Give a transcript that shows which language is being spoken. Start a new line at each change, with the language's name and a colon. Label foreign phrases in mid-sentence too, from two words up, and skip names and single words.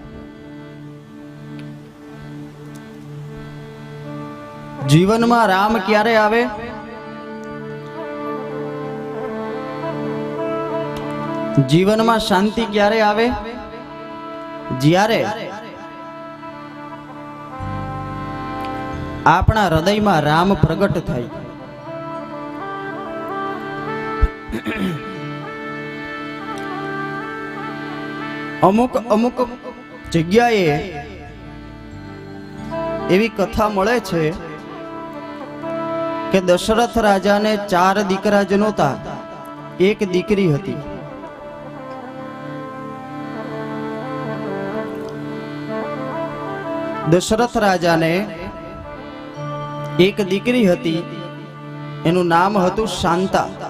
Gujarati: જીવન માં રામ ક્યારે આવે? જીવન માં શાંતિ ક્યારે આવે? જ્યારે આપણા હૃદય માં રામ પ્રગટ થાય। અમુક અમુક જગ્યાએ એવી કથા મળે છે કે દશરથ રાજા ને ચાર દીકરા જ નહોતા, એક દીકરી હતી। દશરથ રાજા ને એક દીકરી હતી, એનું નામ હતું શાંતા।